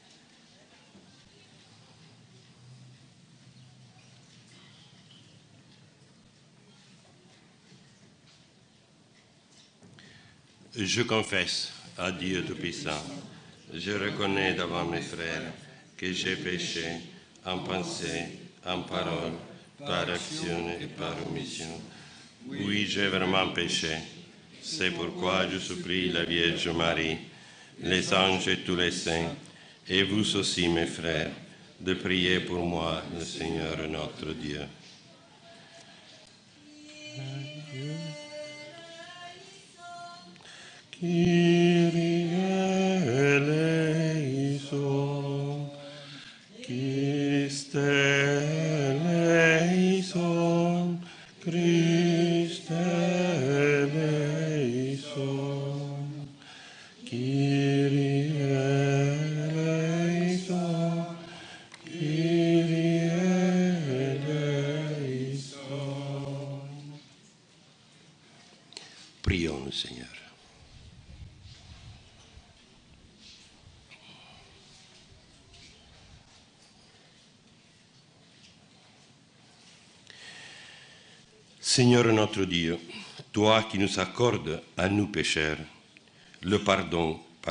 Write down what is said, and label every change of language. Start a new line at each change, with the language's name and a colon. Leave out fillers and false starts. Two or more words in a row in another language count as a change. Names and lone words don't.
French: Je confesse à Dieu Tout-Puissant, je reconnais devant mes frères que j'ai péché en pensée, en parole, par action et par omission. Oui, j'ai vraiment péché. C'est pourquoi je supplie la Vierge Marie, les anges et tous les saints, et vous aussi, mes frères, de prier pour moi, le Seigneur notre Dieu.
Greek: Κύριε ελέησον, Χριστέ ελέησον, Χριστέ ελέησον, Κύριε ελέησον, Κύριε ελέησον.
French: Prions le Seigneur. Seigneur notre Dieu, toi qui nous accordes à nous pécheurs le pardon par